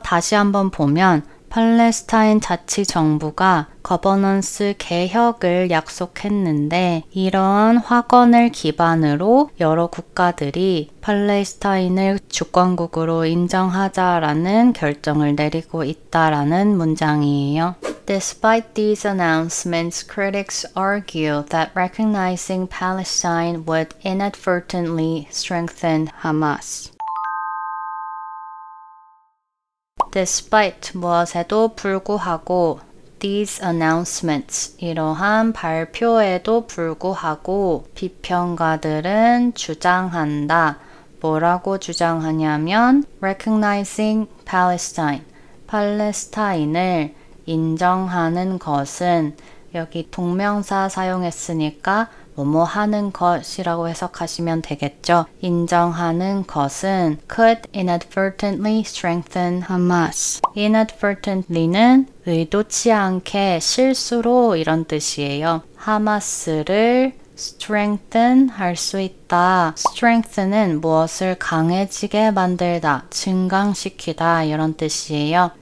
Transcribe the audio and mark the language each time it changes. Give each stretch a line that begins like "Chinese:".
Korean: 다시 한번 보면 팔레스타인 자치정부가 거버넌스 개혁을 약속했는데 이러한 확언을 기반으로 여러 국가들이 팔레스타인을 주권국으로 인정하자라는 결정을 내리고 있다라는 문장이에요.
English: Despite these announcements, critics argue that recognizing Palestine would inadvertently strengthen Hamas.
Korean: Despite 무엇에도 불구하고
English: these announcements
Korean: 이러한 발표에도 불구하고 비평가들은 주장한다. 뭐라고 주장하냐면
English: recognizing Palestine
Korean: 팔레스타인을 인정하는 것은 여기 동명사 사용했으니까 뭐뭐 하는 것이라고 해석하시면 되겠죠. 인정하는 것은
English: could inadvertently strengthen Hamas.
Korean: inadvertently는 의도치 않게 실수로 이런 뜻이에요. 하마스를 strengthen 할 수 있다. strengthen은 무엇을 강해지게 만들다, 증강시키다 이런 뜻이에요.